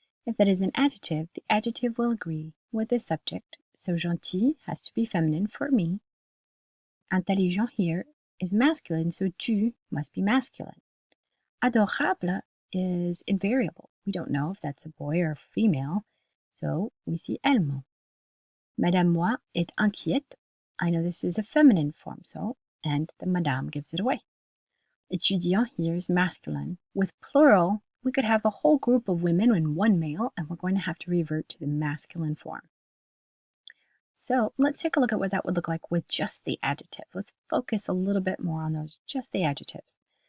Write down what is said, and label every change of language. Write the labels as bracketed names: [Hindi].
[English] If that is an adjective, the adjective will agree with the subject. So gentil has to be feminine for me. Intelligent here is masculine, so tu must be masculine. Adorable is invariable. We don't know if that's a boy or a female, so we see elle. [French] Madame Moi est inquiète. [English] I know this is a feminine form, and the madame gives it away. Étudiant here is masculine. With plural, we could have a whole group of women and one male, and we're going to have to revert to the masculine form. So let's take a look at what that would look like with just the adjective. Let's focus a little bit more on those, just the adjectives.